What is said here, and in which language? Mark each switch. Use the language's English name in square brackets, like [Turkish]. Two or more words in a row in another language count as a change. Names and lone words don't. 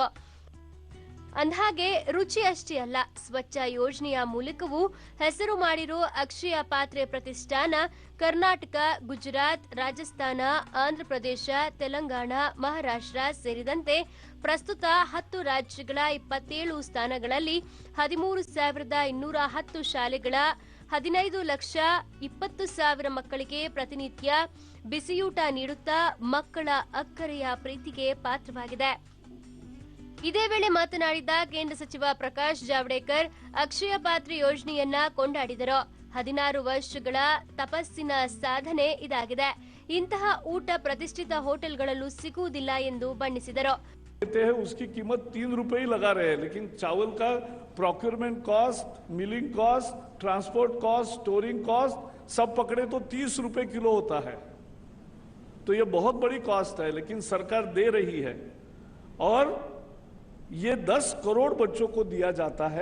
[Kannada] ಅಂದಹಾಗೆ ರುಚಿ ಅಷ್ಟೇ ಅಲ್ಲ, ಸ್ವಚ್ಛ ಯೋಜನೆಯ ಮೂಲಕವೂ ಹೆಸರು ಮಾಡಿರೋ ಅಕ್ಷಯ ಪಾತ್ರೆ ಪ್ರತಿಷ್ಠಾನ ಕರ್ನಾಟಕ, ಗುಜರಾತ್, ರಾಜಸ್ಥಾನ, ಆಂಧ್ರಪ್ರದೇಶ, ತೆಲಂಗಾಣ, ಮಹಾರಾಷ್ಟ್ರ ಸೇರಿದಂತೆ ಪ್ರಸ್ತುತ 10 ರಾಜ್ಯಗಳ 27 ಸ್ಥಾನಗಳಲ್ಲಿ 13,210 ಶಾಲೆಗಳ 15,20,000 ಮಕ್ಕಳಿಗೆ ಪ್ರತಿನಿತ್ಯ ಬಿಸಿಯೂಟ ನೀಡುತ್ತಾ ಮಕ್ಕಳ ಅಕ್ಕರೆಯ ಪ್ರೀತಿಗೆ ಪಾತ್ರವಾಗಿದೆ. ಇದೇ ವೇಳೆ ಮಾತನಾಡಿದ ಕೇಂದ್ರ ಸಚಿವ ಪ್ರಕಾಶ್ ಜಾವಡೇಕರ್, ಅಕ್ಷಯ ಪಾತ್ರೆ ಯೋಜನೆಯನ್ನ ಕೊಂಡಾಡಿದರು. 16 ವರ್ಷಗಳ ತಪಸ್ಸಿನ ಸಾಧನೆ ಇದಾಗಿದೆ. ಇಂತಹ ಊಟ ಪ್ರತಿಷ್ಠಿತ ಹೋಟೆಲ್ಗಳಲ್ಲೂ ಸಿಗುವುದಿಲ್ಲ ಎಂದು ಬಣ್ಣಿಸಿದರು. [Hindi] उसकी कीमत 3 रुपए ही लगा रहे हैं, लेकिन चावल का [English] procurement cost, milling cost, transport cost, storing cost [Hindi] सब पकड़े तो 30 रुपए किलो होता है. तो ये बहुत बड़ी कॉस्ट है, लेकिन सरकार दे रही है और ये 10 करोड़ बच्चों को दिया जाता है.